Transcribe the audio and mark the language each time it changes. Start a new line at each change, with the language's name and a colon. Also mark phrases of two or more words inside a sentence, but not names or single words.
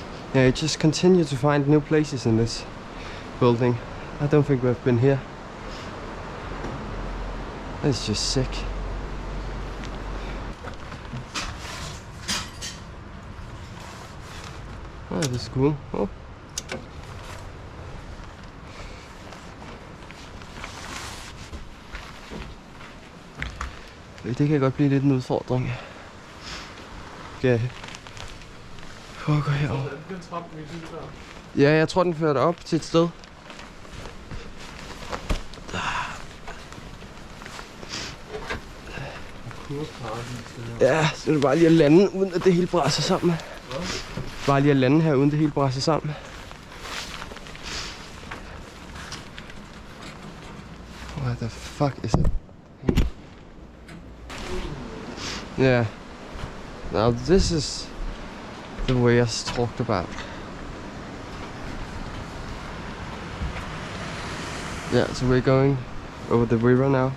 English: Yeah, you just continue to find new places in this building. I don't think we've been here. It's just sick. Oh, this is cool. Oh.
Danish: Det kan godt blive lidt en udfordring. Skal jeg prøve at gå herover? Ja, jeg tror den førte op til et sted. Ja, så er det bare lige at lande, uden at det hele brænder sammen. Bare lige at lande her, uden det hele brænder sammen.
English: What the fuck is it? Yeah. Now this is the way I talked about. Yeah, so we're going over the river now.